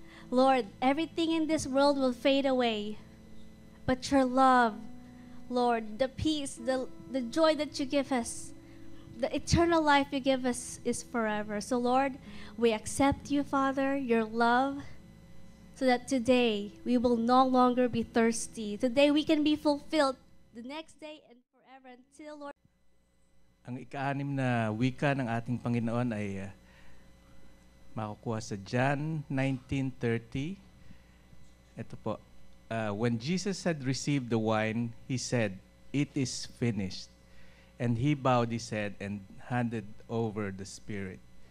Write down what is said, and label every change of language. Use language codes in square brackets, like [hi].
[en] Lord, everything in this world will fade away. But Your love, Lord, the peace, the joy that You give us, the eternal life You give us is forever. So, Lord, we accept You, Father, Your love, so that today we will no longer be thirsty. Today we can be fulfilled. The next day and forever until, Lord. [tl] Ang ika-6 na wika ng ating Panginoon ay makukuha sa John 19:30. Ito po. [en] When Jesus had received the wine, he said, "It is finished." And he bowed his head and handed over the Spirit.